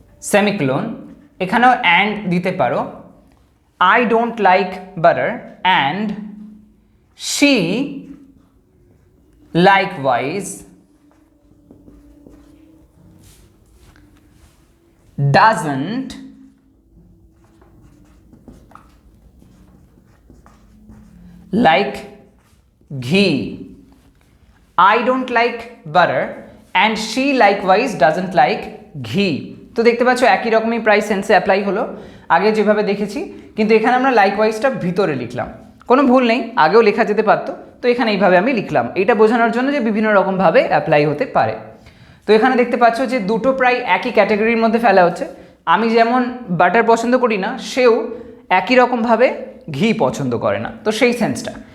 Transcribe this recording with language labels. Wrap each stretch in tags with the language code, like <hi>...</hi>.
<bn>Semicolon, এখানেও and দিতে পারো,</bn> <en>I don't like butter and she likewise doesn't like ghee. I don't like butter and she likewise doesn't like ghee.</en> <bn>তো দেখতে পাচ্ছ একই রকমই প্রায় সেন্সে অ্যাপ্লাই হলো আগে যেভাবে দেখেছি, কিন্তু এখানে আমরা লাইকওয়াইজটা ভিতরে লিখলাম, কোনো ভুল নেই, আগেও লেখা যেতে পারতো, তো এখানে এইভাবে আমি লিখলাম এইটা বোঝানোর জন্য যে বিভিন্ন রকমভাবে অ্যাপ্লাই হতে পারে। তো এখানে দেখতে পাচ্ছ যে দুটো প্রায় একই ক্যাটাগরির মধ্যে ফেলা হচ্ছে। আমি যেমন বাটার পছন্দ করি না, সেও একই রকমভাবে ঘি পছন্দ করে না, তো সেই সেন্সটা।</bn>